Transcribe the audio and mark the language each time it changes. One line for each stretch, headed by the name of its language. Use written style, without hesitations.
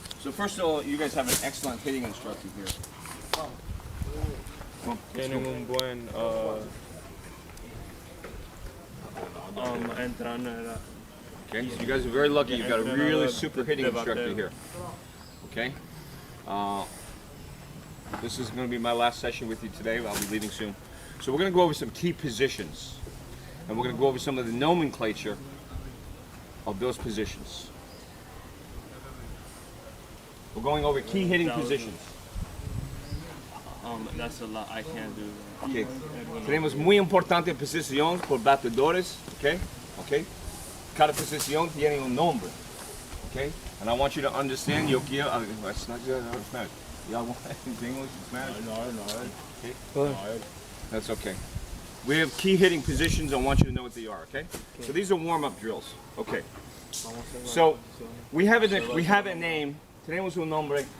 English: So first of all, you guys have an excellent hitting instructor here.
Spanish: Tienen un buen entrenador.
English: Okay, so you guys are very lucky. You've got a really super hitting instructor here. Okay. This is going to be my last session with you today. I'll be leaving soon. So we're going to go over some key positions, and we're going to go over some of the nomenclature of those positions. We're going over key hitting positions. That's a lot. I can't do that. Okay.
Spanish: Tenemos muy importante posición por batedores. Okay. Okay. Cada posición tiene un nombre.
English: Okay. And I want you to understand.
Spanish: Yo quiero.
English: It's not good. It's not. Y'all want English? Spanish? No. Okay. That's okay. We have key hitting positions. I want you to know what they are. Okay. So these are warm-up drills. Okay. So we have a name.
Spanish: Tenemos un nombre.